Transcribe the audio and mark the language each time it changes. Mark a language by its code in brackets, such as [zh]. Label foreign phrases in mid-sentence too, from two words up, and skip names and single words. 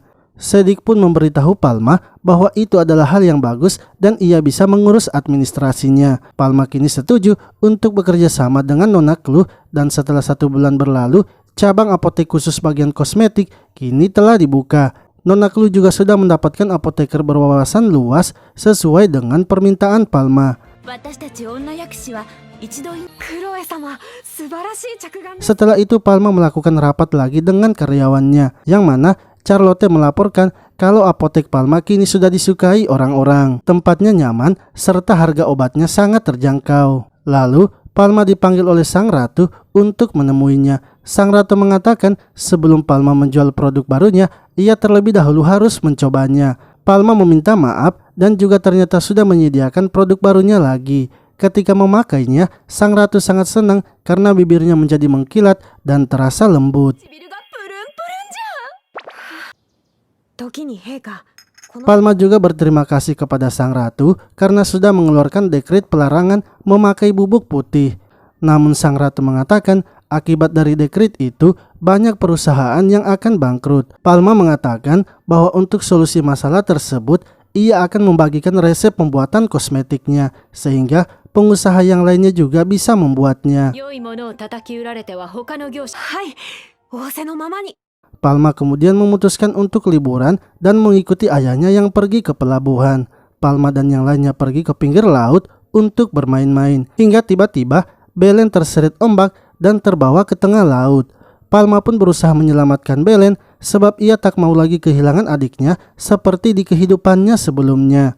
[id] Sedik pun memberitahu Palma bahwa itu adalah hal yang bagus dan ia bisa mengurus administrasinya. Palma kini setuju untuk bekerja sama dengan Nona Clue dan setelah 1 bulan berlalu, cabang apotek khusus bagian kosmetik kini telah dibuka. Nona Clue juga sudah mendapatkan apoteker berwawasan luas sesuai dengan permintaan Palma. [ja] 私たち女薬師は一度クロエ様、素晴らしい着眼です。 [id] Setelah itu Palma melakukan rapat lagi dengan karyawannya, yang mana Charlotte melaporkan kalau apotek Palma kini sudah disukai orang-orang. Tempatnya nyaman serta harga obatnya sangat terjangkau. Lalu Palma dipanggil oleh Sang Ratu untuk menemuinya. Sang Ratu mengatakan sebelum Palma menjual produk barunya, ia terlebih dahulu harus mencobanya. Palma meminta maaf dan juga ternyata sudah menyediakan produk barunya lagi. Ketika memakainya, Sang Ratu sangat senang karena bibirnya menjadi mengkilat dan terasa lembut. [ja] 唇がプルンプルンじゃん。時に陛下、この [id] Palma juga berterima kasih kepada Sang Ratu karena sudah mengeluarkan dekret pelarangan memakai bubuk putih. Namun Sang Ratu mengatakan Akibat dari dekret itu, banyak perusahaan yang akan bangkrut. Palma mengatakan bahwa untuk solusi masalah tersebut, ia akan membagikan resep pembuatan kosmetiknya, sehingga pengusaha yang lainnya juga bisa membuatnya. [ja] 良いものを叩き売られては他の業者はい仰せのままに [id] Palma kemudian memutuskan untuk liburan dan mengikuti ayahnya yang pergi ke pelabuhan. Palma dan yang lainnya pergi ke pinggir laut untuk bermain-main, hingga tiba-tiba Belen terseret ombak dan terbawa ke tengah laut. Palma pun berusaha menyelamatkan Belen sebab ia tak mau lagi kehilangan adiknya seperti di kehidupannya sebelumnya.